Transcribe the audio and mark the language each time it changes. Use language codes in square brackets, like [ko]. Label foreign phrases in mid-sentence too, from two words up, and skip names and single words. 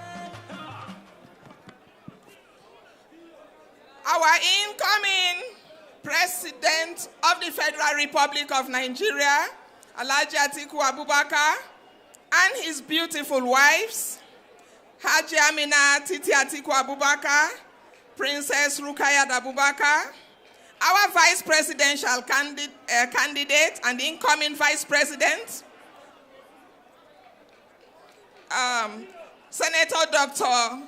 [en] Our incoming President of the Federal Republic of Nigeria, Alhaji Atiku Abubakar, and his beautiful wives, Haji Amina Titi Atiku Abubakar, Princess Rukayat Abubakar, our Vice Presidential candidate and incoming Vice President, Senator Dr.